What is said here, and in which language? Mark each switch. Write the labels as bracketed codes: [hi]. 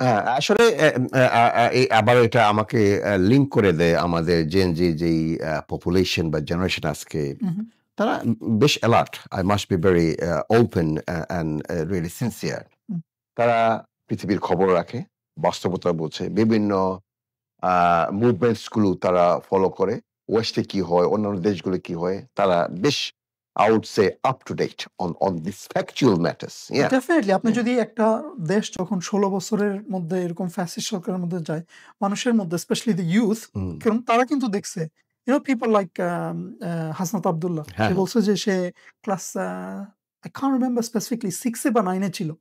[bn] হ্যাঁ, আসলে আবারও এটা আমাকে লিঙ্ক করে দেয় আমাদের জেন জি যেই পপুলেশন বা জেনারেশন আজকে, উহু, তারা বেশ alert. [en] I must be very open and really sincere. [bn] হুম, তারা পৃথিবীর খবর রাখে, বাস্তবতা বোঝে, বিভিন্ন মুভমেন্টস গুলো তারা ফলো করে। ওয়েস্টে কি হয়, অন্যান্য দেশগুলো কি হয়, তারা বেশ [en] I would say up to date on these factual matters. Yeah. [bn] Definitely আপনি [en] Yeah. [bn] যদি একটা দেশ যখন ১৬ বছরের মধ্যে এরকম ফ্যাসিস্ট সরকারের মধ্যে যায়, মানুষের মধ্যে [en] specially the youth, [bn] হুম। কারণ তারা কিন্তু দেখছে, [en] people like [bn] হাসনাত আব্দুল্লাহ, হ্যাঁ, সে হ্যাঁ। বলছে যে সে class [en] I can't remember specifically [bn] 6 এ বা 9 এ ছিল।